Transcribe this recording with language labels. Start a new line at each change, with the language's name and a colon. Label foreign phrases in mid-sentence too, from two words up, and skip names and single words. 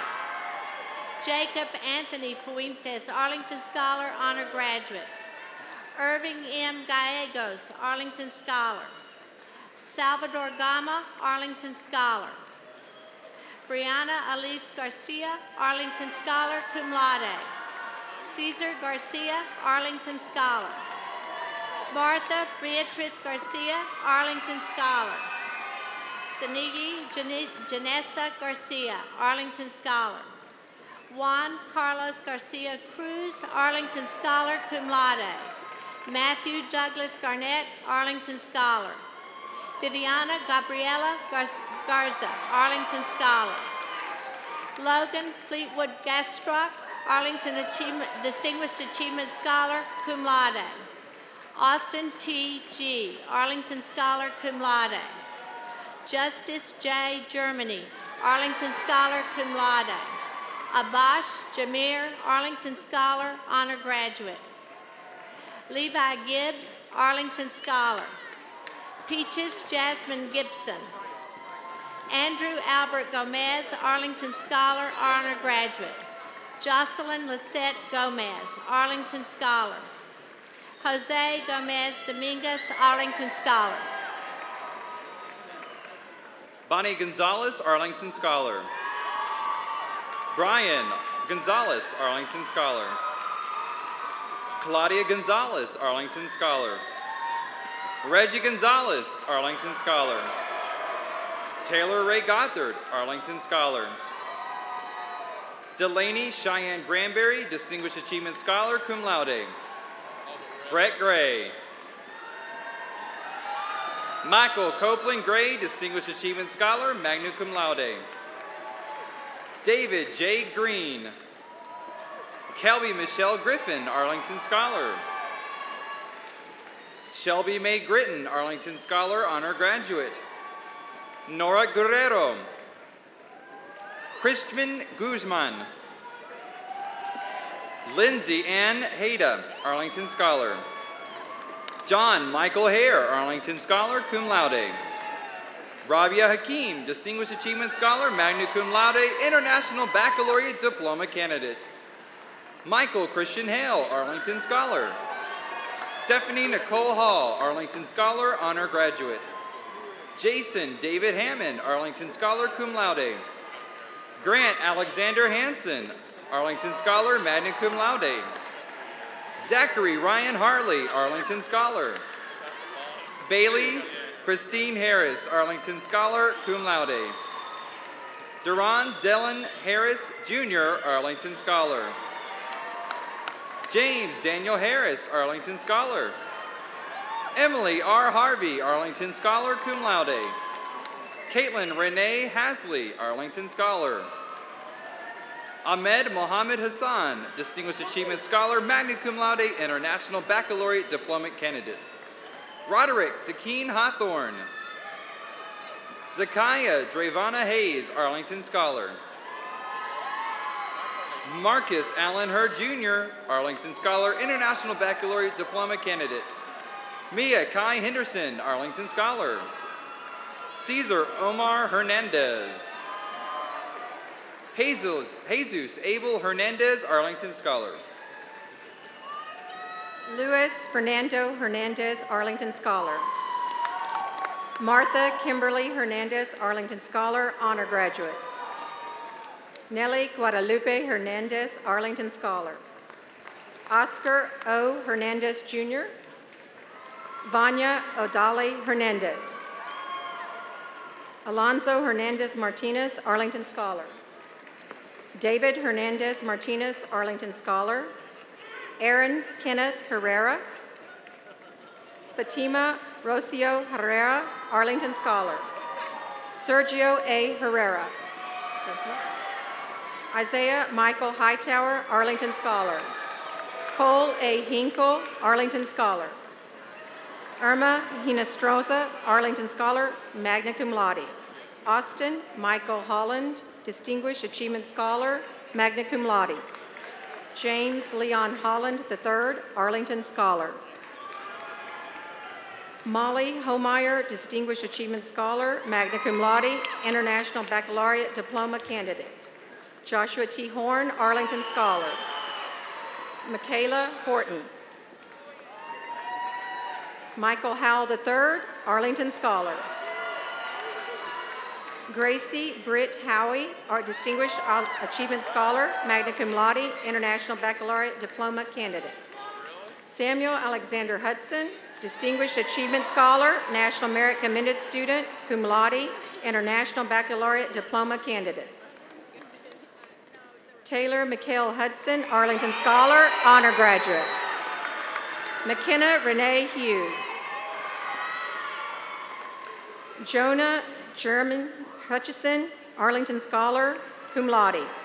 English: Jacob Anthony Fuentes, Arlington Scholar, Honor Graduate. Irving M. Gallegos, Arlington Scholar. Salvador Gama, Arlington Scholar. Brianna Alice Garcia, Arlington Scholar,
Latin: cum laude.
English: Cesar Garcia, Arlington Scholar. Martha Beatrice Garcia, Arlington Scholar. Sanigi Janessa Garcia, Arlington Scholar. Juan Carlos Garcia Cruz, Arlington Scholar,
Latin: cum laude.
English: Matthew Douglas Garnett, Arlington Scholar. Viviana Gabriela Garza, Arlington Scholar. Logan Fleetwood Gastrock, Distinguished Achievement Scholar,
Latin: cum laude.
English: Austin T. G., Arlington Scholar,
Latin: cum laude.
English: Justice J. Germany, Arlington Scholar,
Latin: cum laude.
English: Abash Jameer, Arlington Scholar, honor graduate. Levi Gibbs, Arlington Scholar. Peaches Jasmine Gibson. Andrew Albert Gomez, Arlington Scholar, honor graduate. Jocelyn Lisette Gomez, Arlington Scholar. Jose Gomez Dominguez, Arlington Scholar. Bonnie Gonzalez, Arlington Scholar. Brian Gonzalez, Arlington Scholar. Claudia Gonzalez, Arlington Scholar. Reggie Gonzalez, Arlington Scholar. Taylor Ray Gothard, Arlington Scholar. Delaney Cheyenne Granberry, Distinguished Achievement Scholar,
Latin: cum laude.
English: Brett Gray. Michael Copeland Gray, Distinguished Achievement Scholar,
Latin: magna cum laude.
English: David J. Green. Kelby Michelle Griffin, Arlington Scholar. Shelby Mae Gritton, Arlington Scholar, honor graduate. Nora Guerrero. Christman Guzman. Lindsay Ann Hayda, Arlington Scholar. John Michael Hare, Arlington Scholar,
Latin: cum laude.
English: Rabia Hakim, Distinguished Achievement Scholar,
Latin: magna cum laude,
English: International Baccalaureate Diploma candidate. Michael Christian Hale, Arlington Scholar. Stephanie Nicole Hall, Arlington Scholar, honor graduate. Jason David Hammond, Arlington Scholar,
Latin: cum laude.
English: Grant Alexander Hansen, Arlington Scholar,
Latin: magna cum laude.
English: Zachary Ryan Harley, Arlington Scholar. Bailey Christine Harris, Arlington Scholar,
Latin: cum laude.
English: Duran Dellen Harris, Jr., Arlington Scholar. James Daniel Harris, Arlington Scholar. Emily R. Harvey, Arlington Scholar,
Latin: cum laude.
English: Caitlin Renee Hasley, Arlington Scholar. Ahmed Mohammed Hassan, Distinguished Achievement Scholar,
Latin: magna cum laude,
English: International Baccalaureate Diploma candidate. Roderick DeKeen Hawthorne. Zakiah Dravana Hayes, Arlington Scholar. Marcus Allen Hurd Jr., Arlington Scholar, International Baccalaureate Diploma candidate. Mia Kai Henderson, Arlington Scholar. Cesar Omar Hernandez. Jesus Abel Hernandez, Arlington Scholar. Luis Fernando Hernandez, Arlington Scholar. Martha Kimberly Hernandez, Arlington Scholar, honor graduate. Nelly Guadalupe Hernandez, Arlington Scholar. Oscar O. Hernandez, Jr. Vanya Odali Hernandez. Alonzo Hernandez Martinez, Arlington Scholar. David Hernandez Martinez, Arlington Scholar. Aaron Kenneth Herrera. Fatima Rocio Herrera, Arlington Scholar. Sergio A. Herrera. Isaiah Michael Hightower, Arlington Scholar. Cole A. Hinkle, Arlington Scholar. Irma Hinestroza, Arlington Scholar,
Latin: magna cum laude.
English: Austin Michael Holland, Distinguished Achievement Scholar,
Latin: magna cum laude.
English: James Leon Holland III, Arlington Scholar. Molly Homeyer, Distinguished Achievement Scholar,
Latin: magna cum laude,
English: International Baccalaureate Diploma candidate. Joshua T. Horn, Arlington Scholar. Michaela Horton. Michael Howell III, Arlington Scholar. Gracie Britt Howie, our Distinguished Achievement Scholar,
Latin: magna cum laude,
English: International Baccalaureate Diploma candidate. Samuel Alexander Hudson, Distinguished Achievement Scholar, National Merit Commended Student,
Latin: cum laude,
English: International Baccalaureate Diploma candidate. Taylor McHale Hudson, Arlington Scholar, honor graduate. McKenna Renee Hughes. Jonah German Hutchison, Arlington Scholar,
Latin: cum laude.